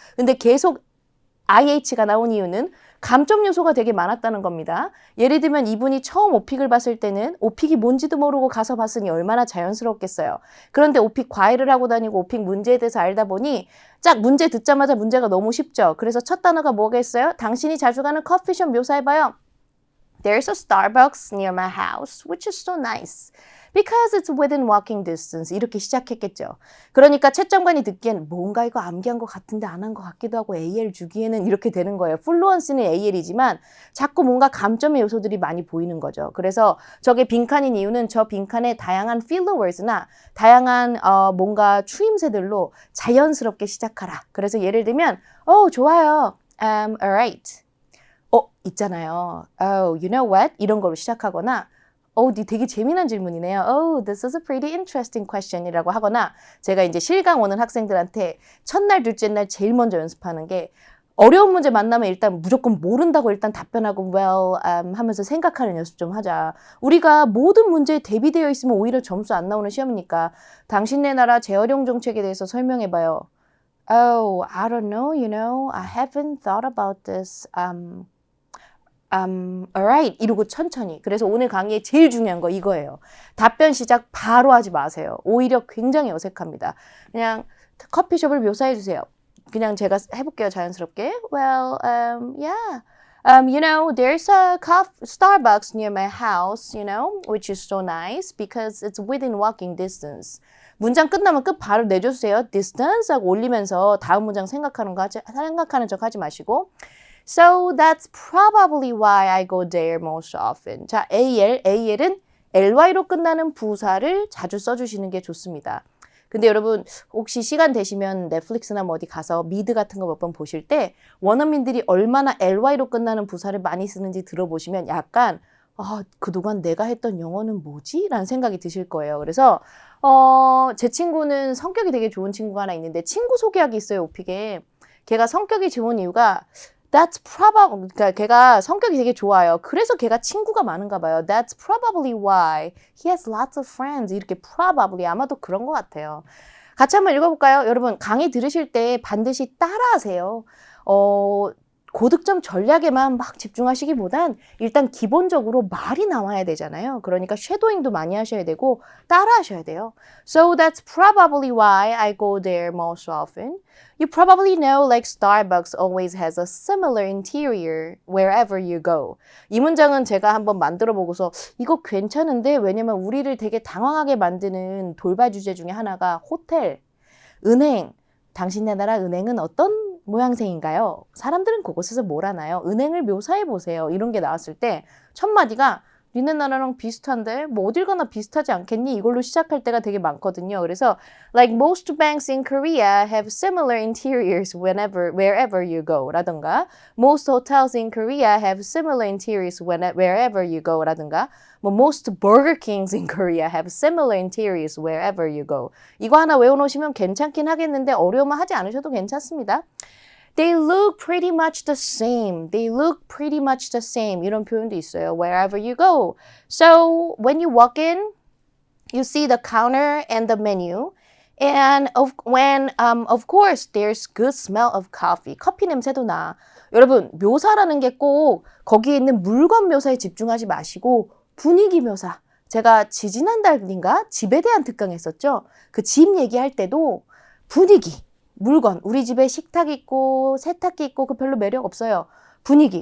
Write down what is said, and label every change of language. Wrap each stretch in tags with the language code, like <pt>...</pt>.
<ko>근데 계속 IH가 나온 이유는 감점 요소가 되게 많았다는 겁니다. 예를 들면 이분이 처음 오픽을 봤을 때는 오픽이 뭔지도 모르고 가서 봤으니 얼마나 자연스럽겠어요. 그런데 오픽 과외를 하고 다니고 오픽 문제에 대해서 알다 보니 짝 문제 듣자마자 문제가 너무 쉽죠. 그래서 첫 단어가 뭐겠어요? 당신이 자주 가는 커피숍 묘사해봐요.</ko> <en>There's a Starbucks near my house, which is so nice. Because it's within walking distance.</en> <ko>이렇게 시작했겠죠. 그러니까 채점관이 듣기엔 뭔가 이거 암기한 것 같은데 안 한 것 같기도 하고 AL 주기에는 이렇게 되는 거예요. 플루언스는 AL이지만 자꾸 뭔가 감점의 요소들이 많이 보이는 거죠. 그래서 저게 빈칸인 이유는 저 빈칸에 다양한 filler words나 다양한 뭔가 추임새들로 자연스럽게 시작하라. 그래서 예를 들면 좋아요.</ko> <en>Alright.</en> <ko>있잖아요.</ko> <en>Oh, you know what?</en> <ko>이런 거로 시작하거나 되게 재미난 질문이네요.</ko> <en>Oh, this is a pretty interesting question</en> <ko>이라고 하거나 제가 이제 실강 오는 학생들한테 첫날, 둘째 날 제일 먼저 연습하는 게 어려운 문제 만나면 일단 무조건 모른다고 일단 답변하고 well 하면서 생각하는 연습 좀 하자. 우리가 모든 문제에 대비되어 있으면 오히려 점수 안 나오는 시험이니까 당신네 나라 재활용 정책에 대해서 설명해봐요.</ko> <en>Oh, I don't know, you know, I haven't thought about this.</en> <ko>Alright 이러고 천천히. 그래서 오늘 강의의 제일 중요한 거 이거예요. 답변 시작 바로 하지 마세요. 오히려 굉장히 어색합니다. 그냥 커피숍을 묘사해 주세요. 그냥 제가 해볼게요. 자연스럽게.</ko> <en>Well, yeah. You know, there's a Starbucks near my house, you know, which is so nice because it's within walking distance.</en> <ko>문장 끝나면 끝 바로 내주세요. distance 하고 올리면서 다음 문장 생각하는 척 하지 마시고</ko> <en>So that's probably why I go there most often.</en> <ko>자, AL은 LY로 끝나는 부사를 자주 써주시는 게 좋습니다. 근데 여러분 혹시 시간 되시면 넷플릭스나 뭐 어디 가서 미드 같은 거 몇 번 보실 때 원어민들이 얼마나 LY로 끝나는 부사를 많이 쓰는지 들어보시면 약간 그동안 내가 했던 영어는 뭐지? 라는 생각이 드실 거예요. 그래서 제 친구는 성격이 되게 좋은 친구가 하나 있는데 친구 소개하기 있어요, 오픽에. 걔가 성격이 좋은 이유가</ko> <en>That's probably,</en> <ko>그러니까 걔가 성격이 되게 좋아요. 그래서 걔가 친구가 많은가 봐요.</ko> <en>That's probably why he has lots of friends.</en> <ko>이렇게 probably 아마도 그런 것 같아요. 같이 한번 읽어볼까요? 여러분 강의 들으실 때 반드시 따라하세요. 고득점 전략에만 막 집중하시기보단 일단 기본적으로 말이 나와야 되잖아요. 그러니까 쉐도잉도 많이 하셔야 되고 따라하셔야 돼요.</ko> <en>So that's probably why I go there most often. You probably know like Starbucks always has a similar interior wherever you go.</en> <ko>이 문장은 제가 한번 만들어 보고서 이거 괜찮은데 왜냐면 우리를 되게 당황하게 만드는 돌발 주제 중에 하나가 호텔, 은행. 당신네 나라 은행은 어떤 모양새인가요? 사람들은 그곳에서 뭘 하나요? 은행을 묘사해 보세요. 이런 게 나왔을 때 첫 마디가 니네 나라랑 비슷한데 뭐 어딜 가나 비슷하지 않겠니? 이걸로 시작할 때가 되게 많거든요.</ko> <en>그래서 like most banks in Korea have similar interiors wherever you go 라던가 most hotels in Korea have similar interiors wherever you go 라던가 뭐 most Burger Kings in Korea have similar interiors wherever you go.</en> <ko>이거 하나 외워놓으시면 괜찮긴 하겠는데 어려우면 하지 않으셔도 괜찮습니다.</ko> <en>They look pretty much the same. They look pretty much the same.</en> <ko>이런 표현도 있어요.</ko> <en>Wherever you go. So when you walk in, you see the counter and the menu. And of course, there's good smell of coffee.</en> <ko>커피 냄새도 나. 여러분, 묘사라는 게 꼭 거기에 있는 물건 묘사에 집중하지 마시고 분위기 묘사. 제가 지지난달인가 집에 대한 특강 했었죠. 그 집 얘기할 때도 분위기. 물건, 우리 집에 식탁 있고 세탁기 있고 그 별로 매력 없어요. 분위기.</ko>